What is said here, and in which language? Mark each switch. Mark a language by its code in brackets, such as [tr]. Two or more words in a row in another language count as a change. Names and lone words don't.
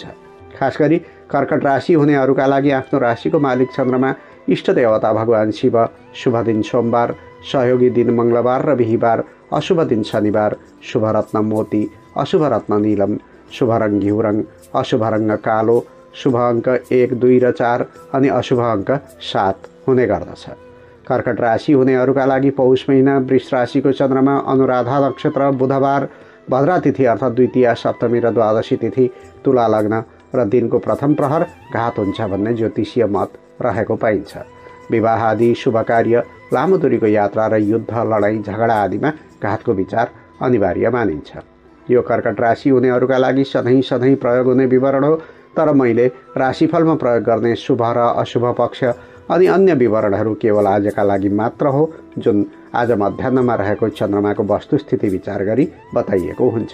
[ne] खास गरी कर्कट राशि हुनेहरूका लागि आफ्नो राशिको मालिक चन्द्रमा, इष्ट देवता भगवान शिव, शुभ दिन सोमबार, सहयोगी दिन मङ्गलबार र बिहिबार, अशुभ दिन शनिबार, शुभ रत्न मोती, अशुभ रत्न नीलम, शुभ रङ घिउ रङ, अशुभ रङ कालो, शुभ अङ्क 1, 2 र 4 अनि अशुभ अङ्क 7 हुने गर्दछ। कर्कट राशि हुनेहरूका लागि पौष महिना वृष राशिको चन्द्रमा, अनुराधा नक्षत्र, बुधबार, भद्रा तिथि अर्थात् द्वितीया, सप्तमी र द्वादशी तिथि, तुला लग्न र दिनको प्रथम प्रहर घात हुन्छ भन्ने ज्योतिषीय मत रहेको पाइन्छ। विवाह आदि शुभ कार्य, लामो दूरीको यात्रा र युद्ध, लडाईँ झगडा आदिमा घातको विचार अनिवार्य मानिन्छ। यो कर्कट राशि हुनेहरूका लागि सधैँ प्रयोग हुने विवरण हो, तर मैले राशिफलमा प्रयोग गर्ने शुभ र अशुभ पक्ष अनि अन्य विवरणहरू केवल आजका लागि मात्र हो, जुन आज मध्याह्नमा रहेको चन्द्रमाको वस्तुस्थिति विचार गरी बताइएको हुन्छ।